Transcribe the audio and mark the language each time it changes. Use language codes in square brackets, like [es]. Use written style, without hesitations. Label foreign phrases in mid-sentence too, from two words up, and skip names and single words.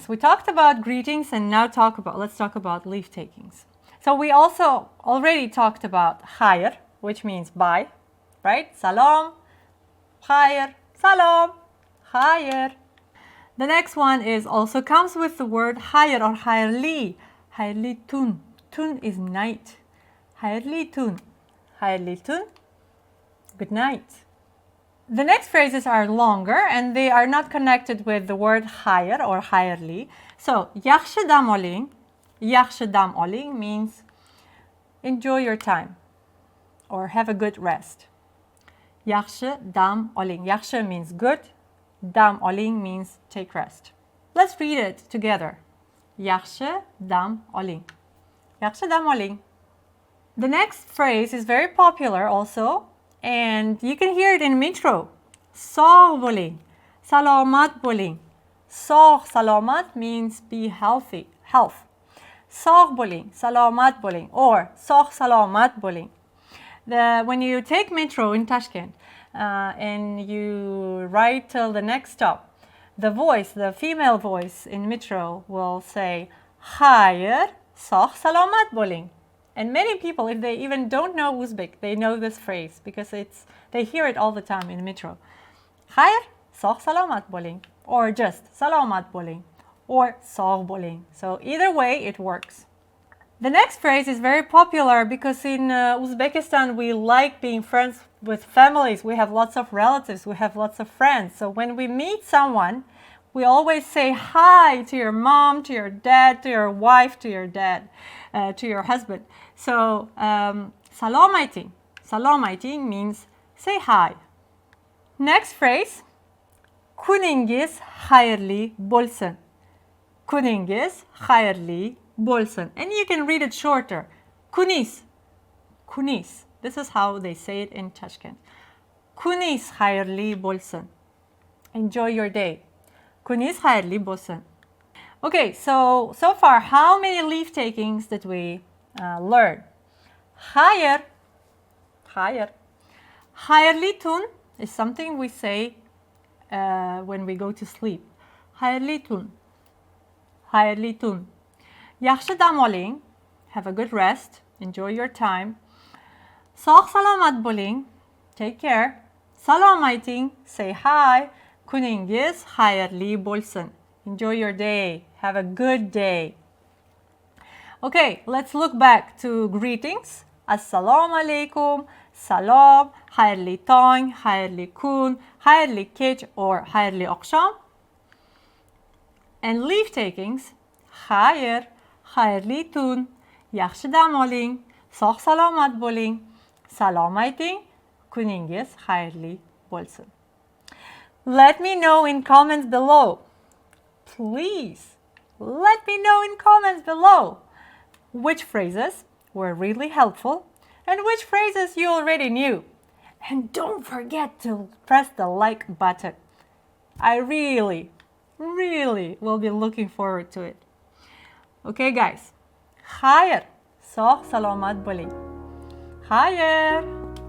[en] We talked about greetings and now let's talk about leave takings. So we also already talked about khayr, which means bye, right? [uz] Salam, khayr, salam, khayr. [en] The next one is also comes with the word khayr or khayrli. [uz] Khayrli tun. Tun [en] is night. [uz] Khayrli tun. Khayrli tun. [en] Good night. The next phrases are longer and they are not connected with the word khayr or khayrli. So, [uz] yaxshi dam oling. Yaxshi dam oling [en] means enjoy your time. or have a good rest. [uz] Yaxshi dam oling. [en] Yaxshi means good. [uz] Dam oling [en] means take rest. Let's read it together. [uz] Yaxshi dam oling. Yaxshi dam oling. [en] The next phrase is very popular also, and you can hear it in metro. [uz] Sog bo'ling. Salomat bo'ling. Sog, salomat [en] means be healthy, health. [uz] Sog bo'ling, salomat bo'ling, or sog salomat bo'ling. [en] When you take metro in Tashkent and you ride till the next stop, the female voice in metro will say, Khayr, [uz] sog salomat bo'ling. [en] And many people, if they even don't know Uzbek, they know this phrase because they hear it all the time in metro. [uz] Khayr, sog salomat bo'ling. Or just salomat bo'ling. Or sog bo'ling. [en] So either way, it works. The next phrase is very popular because in Uzbekistan, we like being friends with families. We have lots of relatives. We have lots of friends. So when we meet someone, we always say hi to your mom, to your dad, to your wife, to your dad, to your husband. So [uz] salom ayting. Salom ayting [en] means say hi. Next phrase, [uz] kuningiz xayrli bo'lsin. Kuningiz xayrli bo'lsin. [en] And you can read it shorter. [uz] Kunis. Kunis. [en] This is how they say it in Tashkent. [uz] Kunis xayrli bo'lsin. [en] Enjoy your day. [uz] Kunis xayrli bo'lsin. [en] Okay, so far, how many leave takings did we learn? [uz] Khayr. Khayr. Khayrli tun [en] is something we say when we go to sleep. [uz] Khayrli tun. Khayrli tun. Yaxshi dam oling. [en] Have a good rest. Enjoy your time. [uz] Sog salomat bo'ling. [en] Take care. [uz] Salom ayting. [en] Say hi. [uz] Kuningiz xayrli bo'lsin. [en] Enjoy your day. Have a good day. Okay, let's look back to greetings. [uz] Assalomu alaikum, salom, xayrli tong, xayrli kun, xayrli kech, or xayrli oqshom. [en] And leave takings, [uz] xayr, xayrli tun, yaxshi dam oling, sog' salomat bo'ling, salom ayting, kuningiz xayrli bo'lsin. [en] Let me know in comments below. Please, let me know in comments below which phrases were really helpful and which phrases you already knew. And don't forget to press the like button. I really will be looking forward to it. Okay, guys. Khayr. [uz] Sog' salomat bo'ling. Khayr.